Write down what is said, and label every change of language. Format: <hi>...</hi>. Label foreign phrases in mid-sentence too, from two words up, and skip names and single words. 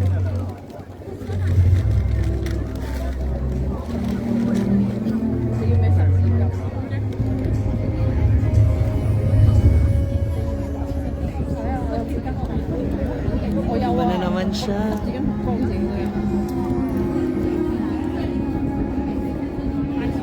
<yue>你要咩神仙㗎？我有啊！</yue> <tl>Iba na naman siya.</tl> <yue>自己唔乾淨嘅。</yue>